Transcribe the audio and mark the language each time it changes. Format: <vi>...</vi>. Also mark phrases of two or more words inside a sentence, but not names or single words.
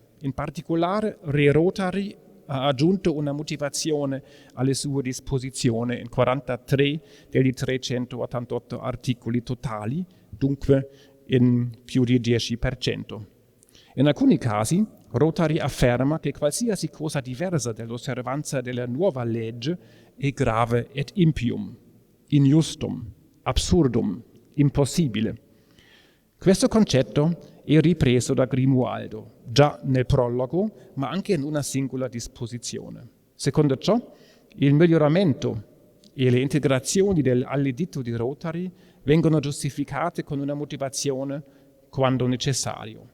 <it>In particolare, Re Rotary ha aggiunto una motivazione alle sue disposizioni in 43 degli 388 articoli totali, dunque in più di 10%. In alcuni casi, Rotary afferma che qualsiasi cosa diversa dall'osservanza della nuova legge è</it> <la>grave et impium, injustum, absurdum,</la> <it>impossibile. Questo concetto è ripreso da Grimoaldo, già nel prologo, ma anche in una singola disposizione. Secondo ciò, il miglioramento e le integrazioni all'editto di Rotary vengono giustificate con una motivazione quando necessario.</it>